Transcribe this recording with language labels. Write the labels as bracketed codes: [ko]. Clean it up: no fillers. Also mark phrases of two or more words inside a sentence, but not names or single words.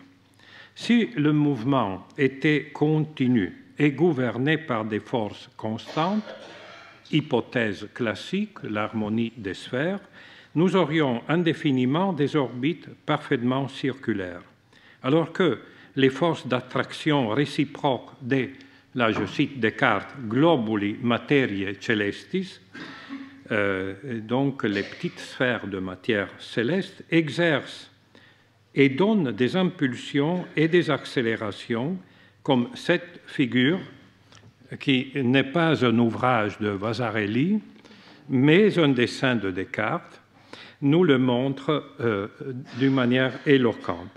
[fr] Si le mouvement était continu et gouverné par des forces constantes, hypothèse classique, l'harmonie des sphères, nous aurions indéfiniment des orbites parfaitement circulaires. Alors que les forces d'attraction réciproques des, là je cite Descartes, [la] globuli materiae celestis, [fr] donc les petites sphères de matière céleste, exercent et donnent des impulsions et des accélérations, comme cette figure qui n'est pas un ouvrage de Vasarely, mais un dessin de Descartes, nous le montre d'une manière éloquente.